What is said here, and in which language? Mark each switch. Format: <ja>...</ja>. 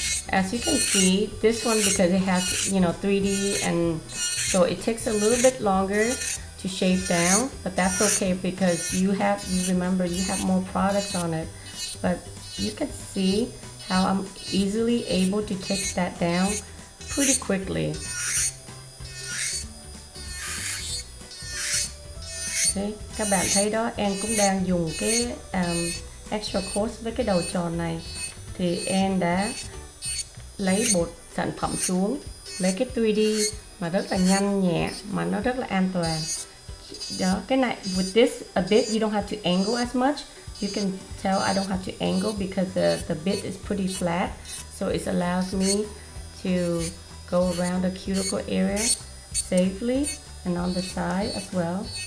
<en>As you can see, this one, because it has, you know, 3D, and so it takes a little bit longer to shave down, but that's okay because you remember you have more products on it. But you can see how I'm easily able to take that down pretty quickly.</en> <vi>Okay, các bạn thấy đó, em cũng đang dùng cái extra coarse với cái đầu tròn này, thì em đã lấy bột sản phẩm xuống, lấy cái 3D mà rất là nhanh nhẹ mà nó rất là an toàn. Đó, cái này</vi> <en>with this a bit you don't have to angle as much. You can tell I don't have to angle because the bit is pretty flat, so it allows me to go around the cuticle area safely, and on the side as well.</en>